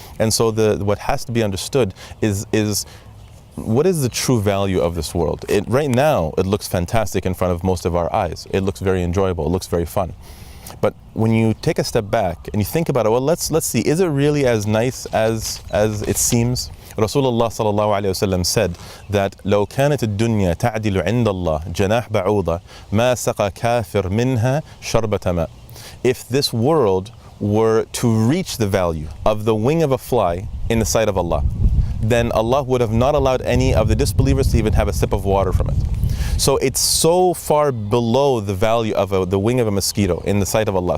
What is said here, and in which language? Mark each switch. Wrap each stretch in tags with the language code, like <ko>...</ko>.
<en>And so what has to be understood is what is the true value of this world? Right now, it looks fantastic in front of most of our eyes. It looks very enjoyable, it looks very fun. But when you take a step back and you think about it, well, let's see, is it really as nice as it seems?</en> <ar>Rasulullah sallallahu alayhi wa sallam</ar> <en>said that</en> <ar>لو كانت الدنيا تعدل عند الله جناح بعوضة ما سقى كافر منها شربة ماء.</ar> <en>If this world were to reach the value of the wing of a fly in the sight of Allah, then Allah would have not allowed any of the disbelievers to even have a sip of water from it. So it's so far below the value of the wing of a mosquito in the sight of Allah.</en>